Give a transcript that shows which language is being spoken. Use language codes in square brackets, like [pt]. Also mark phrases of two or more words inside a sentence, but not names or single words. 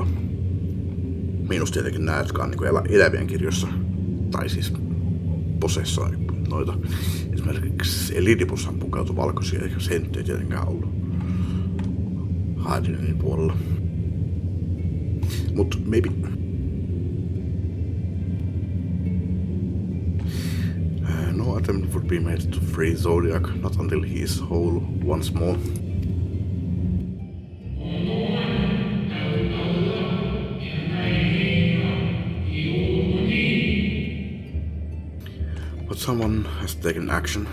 [fi] Miinus tietenkin nämä, jotka on niin elävien kirjoissa, tai siis posessoi noita. Esimerkiksi Elidibushan pukeutui valkoisia, eikä se ei tietenkään ollut Haydenin puolella. Mut maybe. [en] No attempt would be made to free Zodiac, not until he is whole once more. But someone has taken action.